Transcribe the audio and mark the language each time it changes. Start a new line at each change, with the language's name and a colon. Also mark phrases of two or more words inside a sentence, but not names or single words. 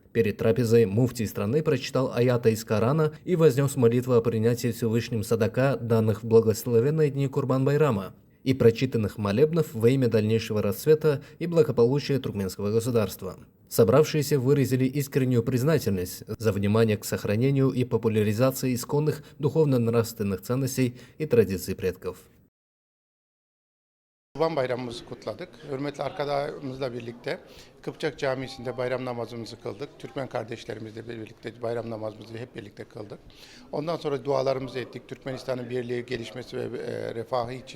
Russian: Перед трапезой муфтий страны прочитал аяты из Корана и вознес молитву о принятии Всевышним садака, данных в благословенные дни Курбан-Байрама, и прочитанных молебнов во имя дальнейшего расцвета и благополучия туркменского государства. Собравшиеся выразили искреннюю признательность за внимание к сохранению и популяризации исконных духовно-нравственных ценностей и традиций предков.
Turkish: Kurban Bayramımızı kutladık. Hürmetli arkadaşlarımızla birlikte Kıpçak Camisi'nde bayram namazımızı kıldık. Türkmen kardeşlerimizle birlikte bayram namazımızı hep birlikte kıldık. Ondan sonra dualarımızı ettik. Türkmenistan'ın birliği, gelişmesi ve refahı için.